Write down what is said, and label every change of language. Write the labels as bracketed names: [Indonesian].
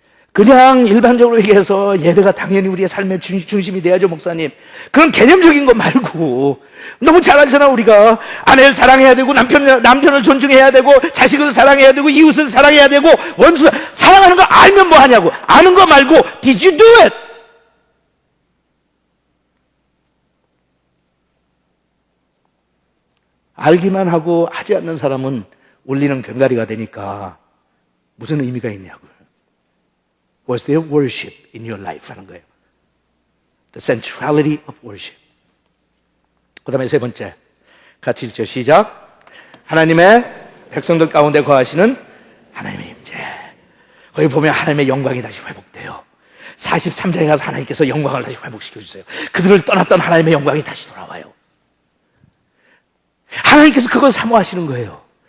[Korean] 그냥 일반적으로 얘기해서 예배가 당연히 우리의 삶의 중심이 돼야죠, 목사님. 그런 개념적인 거 말고 너무 잘 알잖아. 우리가 아내를 사랑해야 되고 남편을 존중해야 되고 자식을 사랑해야 되고 이웃을 사랑해야 되고 원수 사랑하는 거 알면 뭐 하냐고. 아는 거 말고 [English] Did you do it? [Korean] 알기만 하고 하지 않는 사람은 울리는 견가리가 되니까 무슨 의미가 있냐고요. [English] Was there worship in your life? [Korean] 하는 거예요. [English] The centrality of worship. [Korean] 그 다음에 세 번째. 같이 읽죠. 시작. 하나님의 백성들 가운데 거하시는 하나님의 임재. 거기 보면 하나님의 영광이 다시 회복돼요. 43장에 가서 하나님께서 영광을 다시 회복시켜주세요. 그들을 떠났던 하나님의 영광이 다시 돌아와요. 하나님께서 그걸 사모하시는 거예요.